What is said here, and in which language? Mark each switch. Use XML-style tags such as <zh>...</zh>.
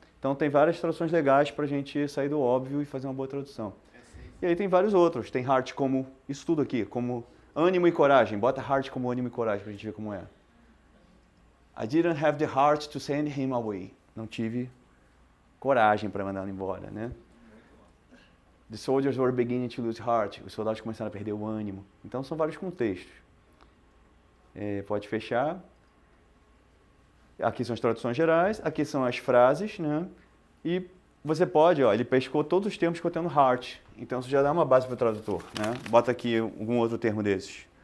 <pt>Então tem várias traduções legais para a gente sair do óbvio e fazer uma boa tradução. E aí tem vários outros. Tem heart como isso tudo aqui, como ânimo e coragem. Bota heart como ânimo e coragem para a gente ver como é.</pt> <en>I didn't have the heart to send him away.</en> <pt>Não tive coragem para mandá-lo embora, né?</pt> <en>The soldiers were beginning to lose heart.</en> <pt>Os soldados começaram a perder o ânimo. Então são vários contextos. Pode fechar. Aqui são as traduções gerais, aqui são as frases, né? E você pode, ele pescou todos os termos contendo heart. Então isso já dá uma base para o tradutor, né? Bota aqui algum outro termo desses.</pt>